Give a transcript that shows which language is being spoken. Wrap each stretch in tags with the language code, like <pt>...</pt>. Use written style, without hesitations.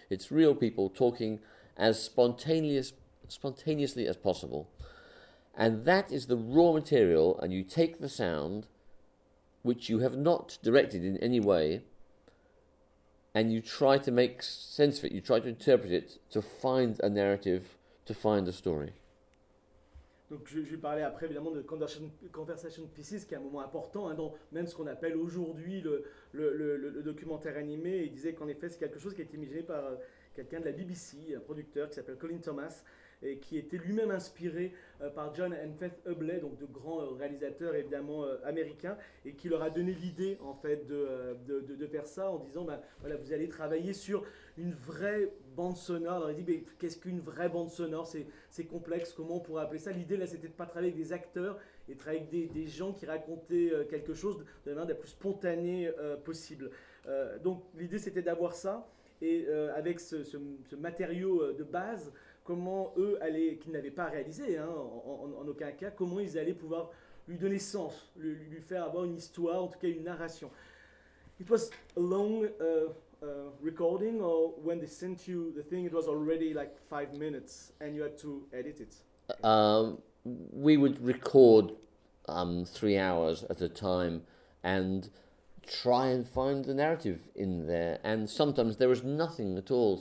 <en>It's real people talking as spontaneously as possible. And that is the raw material, and you take the sound, which you have not directed in any way, and you try to make sense of it, you try to interpret it, to find a narrative, to find a story.</en> <fr>Donc je vais parler après évidemment de conversation pieces, qui est un moment important, hein, dans même ce qu'on appelle aujourd'hui le documentaire animé. Il disait qu'en effet c'est quelque chose qui a été imaginé par quelqu'un de la BBC, un producteur qui s'appelle Colin Thomas, et qui était lui-même inspiré par John and Faith Hubley, donc de grands réalisateurs évidemment américains, et qui leur a donné l'idée en fait de faire ça en disant vous allez travailler sur une vraie bande sonore. Alors il dit, mais qu'est-ce qu'une vraie bande sonore? C'est complexe, comment on pourrait appeler ça? L'idée là c'était de ne pas travailler avec des acteurs et travailler avec des gens qui racontaient quelque chose de la manière la plus spontanée possible. Donc l'idée c'était d'avoir ça, et avec ce matériau de base, comment eux allaient, qu'ils n'avaient pas réalisé, hein, en aucun cas, comment ils allaient pouvoir lui donner sens, lui faire avoir une histoire, en tout cas une narration.</fr> <en>It was a long recording, or when they sent you the thing, it was already like 5 minutes, and you had to edit it. We would record 3 hours at a time, and try and find the narrative in there, and sometimes there was nothing at all.</en>